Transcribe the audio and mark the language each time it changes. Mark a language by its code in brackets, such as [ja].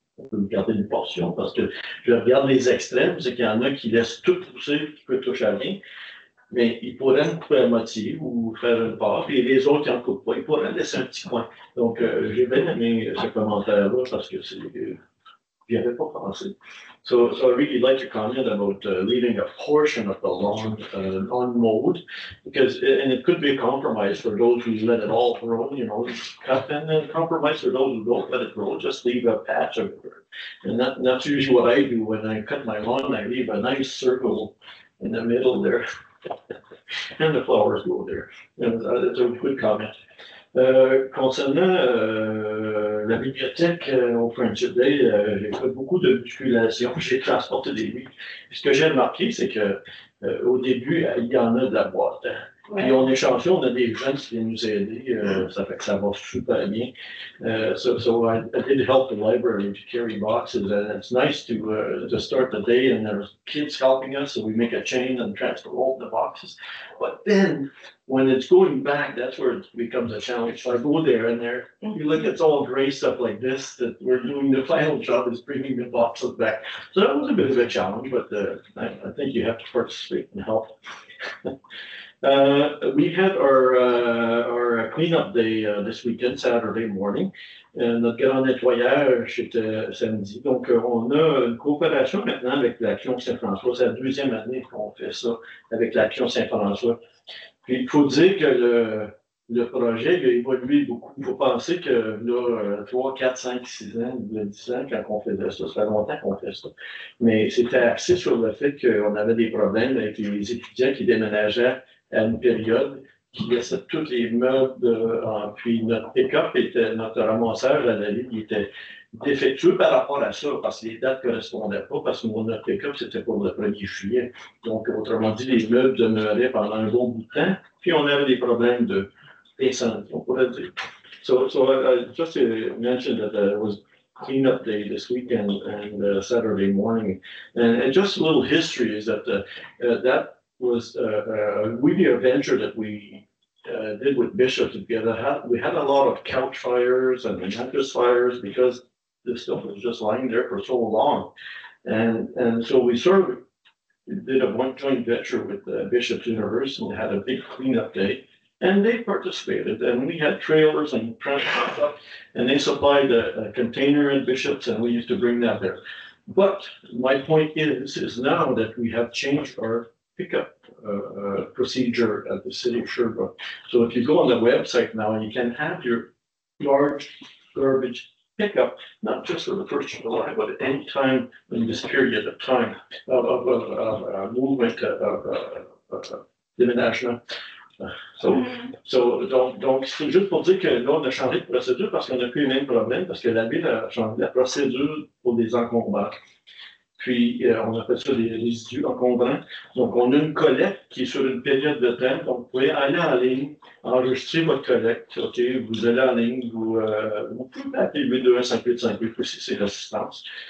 [fr] On peut garder une portion parce que je regarde les extrêmes, c'est qu'il y en a qui laissent tout pousser, qui peut toucher à rien. Mais ils pourraient me couper à moitié ou faire une part, et les autres, ils n'en coupent pas. Ils pourraient laisser un petit coin. Donc, j'ai bien aimé ce commentaire-là parce que j'y avais pas pensé. [en] So I really like your comment about leaving a portion of the lawn unmowed, and it could be a compromise for those who let it all grow, cut, and then compromise for those who don't let it grow, just leave a patch of it. And that's usually what I do when I cut my lawn. I leave a nice circle in the middle there. And the flowers go there. And it's a good comment. [fr] Concernant la bibliothèque au Friendship Day, j'ai fait beaucoup de musculation, j'ai transporté des livres. Ce que j'ai remarqué, c'est que au début, il y en a de la boîte. Hein. Puis on est chanceux, on a des jeunes qui viennent nous aider, ça fait que ça va super bien. [en] So I did help the library to carry boxes, and it's nice to start the day, and there's kids helping us, so we make a chain and transport the boxes. But then, when it's going back, that's where it becomes a challenge. So I go there, and you look, it's all graced up like this, that we're doing the final job is bringing the boxes back. So that was a bit of a challenge, but I think you have to participate and help. We had our cleanup day this weekend, Saturday morning. [fr] Notre grand nettoyage, c'était samedi. Donc, on a une coopération maintenant avec l'Action Saint-François. C'est la deuxième année qu'on fait ça avec l'Action Saint-François. Puis, il faut dire que le projet il a évolué beaucoup. Il faut penser que là, 3, 4, 5, 6 ans, 10 ans, quand on faisait ça, ça fait longtemps qu'on fait ça. Mais c'était axé sur le fait qu'on avait des problèmes avec les étudiants qui déménageaient à une période qui laissait tous les meubles, puis notre pick-up notre ramassage à la ligne, il était défectueux par rapport à ça, parce que les dates ne correspondaient pas, parce que notre pick-up, c'était pour le 1er juillet. Donc, autrement dit, les meubles demeuraient pendant un bon bout de temps, puis on avait des problèmes d'incendie, on pourrait dire. [en] So just to mention that it was cleanup day this weekend and Saturday morning. And just a little history is that that was really a venture that we did with Bishop together. We had a lot of couch fires and mattress fires because this stuff was just lying there for so long. And so we sort of did a joint venture with Bishop's University and had a big cleanup day. And they participated, and we had trailers and stuff, and they supplied a container at Bishop's, and we used to bring that there. But my point is now that we have changed our pickup procedure at the city of Sherbrooke. So if you go on the website now, you can have your large garbage pickup, not just for the 1st of July, but at any time in this period of time of movement of déménagement. [fr] Donc, c'est juste pour dire que là, on a changé de procédure parce qu'on n'a plus les mêmes problèmes, parce que la ville a changé la procédure pour des encombrants. Puis, on appelle ça des résidus encombrants. Donc, on a une collecte qui est sur une période de temps. Donc, vous pouvez aller en ligne, enregistrer votre collecte. OK, vous allez en ligne, vous pouvez appeler 821-5858 aussi, c'est l'assistance.